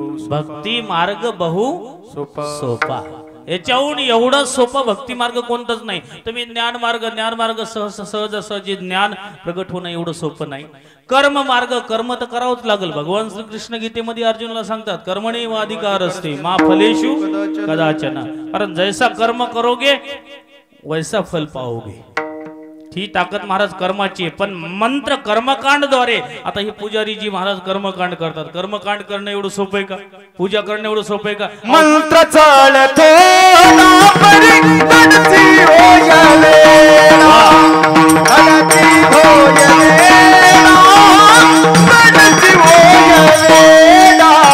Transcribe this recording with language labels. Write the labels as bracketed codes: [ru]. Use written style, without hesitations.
[mr] भक्ती मार्ग बहु सोपा. याच्याहून एवढा सोपा भक्ती मार्ग कोणताच नाही. तुम्ही ज्ञान मार्ग सहज सहज ज्ञान प्रगट होणं एवढं सोपं नाही. कर्म मार्ग, कर्म तर करावंच लागेल. भगवान श्रीकृष्ण गीतेमध्ये अर्जुनाला सांगतात [sa] कर्मणी वाधिकार असते मा फलेषु कदाचन. [hi] कारण जैसा कर्म करोगे वैसा फल पाओगे. [mr] ही ताकद महाराज कर्माची. पण मंत्र कर्मकांडद्वारे. आता हे पुजारी जी महाराज कर्मकांड करतात. कर्मकांड करणं एवढं सोपं आहे का? पूजा करणं एवढं सोपं आहे का? मंत्र चालतो ना परी गणती होयले ना, गणती होयले ना, गणती होयले ना.